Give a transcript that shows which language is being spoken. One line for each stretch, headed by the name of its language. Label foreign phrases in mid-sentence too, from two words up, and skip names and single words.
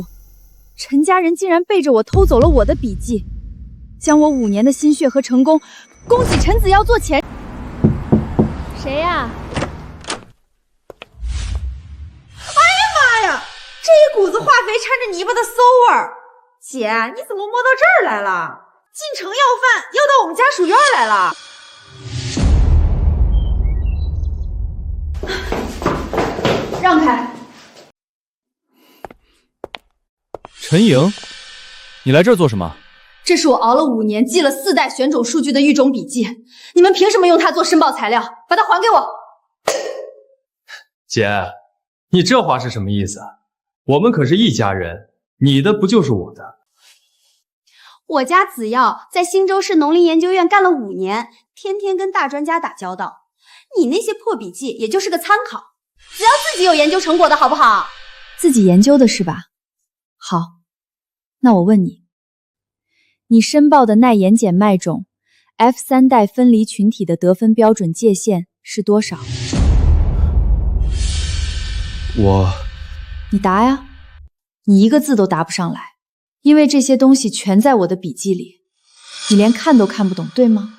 Chinese: 陳家人竟然背着我偷走了我的筆記，將我5年的心血和成功供給陳子耀做錢。誰呀？哎呀媽呀，這一股子化肥摻着泥巴的馊味兒！姐，你怎麼摸到這兒來了？進城要飯，要到我們家屬院來了。讓開！陳瑩，你來這兒做什麼？這是我熬了5年，記了4代選種數據的育種筆記，你們憑什麼用它做申報材料？把它還給我！姐，你這話是什麼意思？我們可是一家人，你的不就是我的？我家子耀在新州市農林研究院幹了5年，天天跟大專家打交道。你那些破筆記也就是個參考，子耀自己有研究成果的好不好？自己研究的是吧？好，那我問你，你申報的耐鹽鹼麥種 F3代分離群體的得分標準界限是多少？你答呀，你一個字都答不上來，因為這些東西全在我的筆記裡，你連看都看不懂，對嗎？